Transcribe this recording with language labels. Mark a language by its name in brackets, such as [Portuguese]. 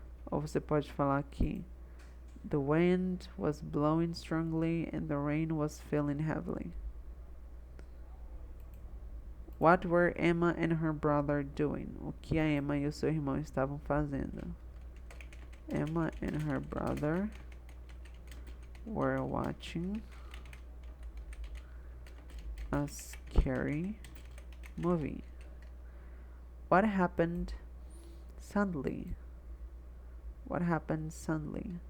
[Portuguese] Ou você pode falar aqui, [English] the wind was blowing strongly and the rain was falling heavily. What were Emma and her brother doing? [Portuguese] O que a Emma e o seu irmão estavam fazendo? [English] Emma and her brother were watching a scary movie. What happened suddenly? What happened suddenly?